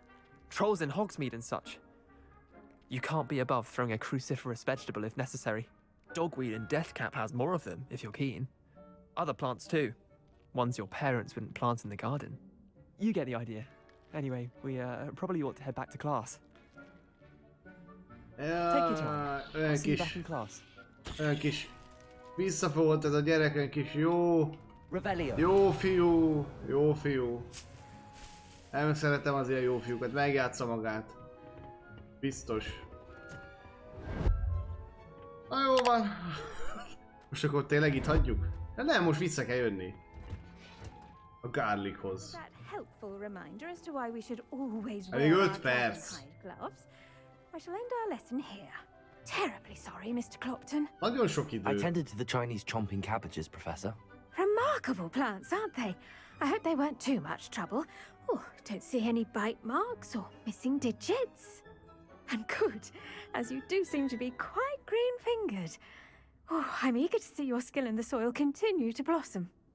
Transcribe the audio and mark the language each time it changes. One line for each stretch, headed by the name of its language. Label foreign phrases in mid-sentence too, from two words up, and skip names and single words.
English: Trolls in Hogsmeade and such. You can't be above throwing a cruciferous vegetable if necessary. Dogweed and Deathcap has more of them, if you're keen. Other plants too. Ones your parents wouldn't plant in the garden. You get the idea. Anyway, we probably ought to head back to class. Take your time. I'll see you back in class.
Hungarian: Olyan kis visszafogott ez a gyerek, olyan kis jó... Revelio. Jó fiú, jó fiú. Nem szeretem az ilyen jó fiúkat, megjátsza magát. Biztos. Na jó van. Most akkor tényleg itt hagyjuk? De nem, most vissza kell jönni. A Garlichoz.
English: That helpful reminder as to why we should always
Hungarian: Elég
English: wear
Hungarian: 5
English: our
Hungarian: perc.
English: hide gloves. I shall end our lesson here. Terribly sorry, Mr. Clopton.
Hungarian: Nagyon sok idő.
English: I tended to the Chinese chomping cabbages, Professor. Remarkable plants, aren't they? I hope they weren't too much trouble. Oh, don't see any bite marks or missing digits. And good, as you do seem to be quite green-fingered. Oh, I'm eager to see your skill in the soil continue to blossom.